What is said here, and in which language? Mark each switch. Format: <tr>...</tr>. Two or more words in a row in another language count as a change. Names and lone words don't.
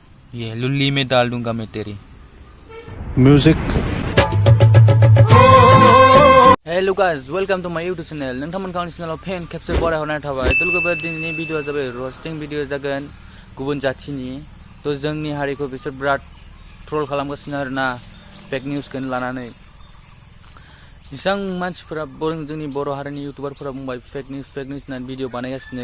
<hi>ये लुल्ली में डाल दूंगा मैं तेरी म्यूजिक।</hi> <en>Hello guys, welcome to my YouTube channel.</en> <brx>नोंथांमोन गावनि चैनेलाव फेन खेबसे बरायहरनाय थाबाय। लोगोफोर, दिनैनि भिडिअआ जाबाय</brx> <en>roasting video</en> <brx>जागोन गुबुन जाथिनि। तो जोंनि हारिखौ बिसोर बिराद ट्रल खालामगासिनो आरोना, फेक निउसखौनो लानानै। इसां मानसिफोरा जोंनि बर' हारिनि इउटुबारफोरा बुंबाय</brx> <en>fake news</en> <brx>होननानै भिडिअ बानायगासिनो।</brx>